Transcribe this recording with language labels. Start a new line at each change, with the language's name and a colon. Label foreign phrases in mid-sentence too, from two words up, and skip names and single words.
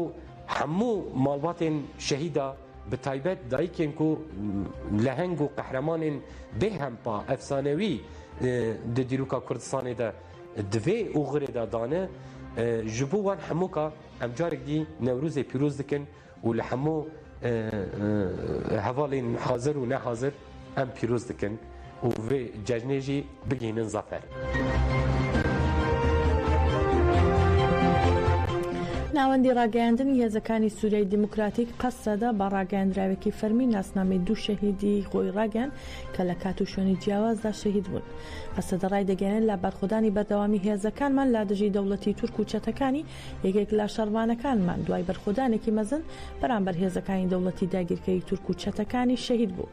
Kurdish: hemû malbatên şehîda bi taybet dayîkên ku leheng û qehremanên bêhempa efsanewî di dîroka Kurdistanê de di vê oxirê de dane ji bo wan hemû ka em carek dî newrozê pîroz dikin û li hemû hevalên hazir û nehazir em pîroz dikin û vê cejnê jî bigihînin zafer.
Central Kurdish: ناوەندی ڕاگەیاندنی هێزەکانی سووریای دیموکراتیک قەسەدا بە ڕاگەیاندراوێکی فەرمی ناسنامەی دوو شەهیدی خۆی ڕاگەیاند کە لە کات و شوێنی جیاوازدا شەهید بوون. قەسەدە ڕای دەگەێنێت لە بەرخۆدانی بەردەوامی هێزەکانمان لا دژی دەوڵەتی تورک و چەتەکانی یەکێک لە شەڕوانەکانمان دوای بەرخۆدانێکی مەزن بەرامبەر هێزەکانی دەوڵەتی داگیرکەری تورک و چەتەکانی شەهید بوو.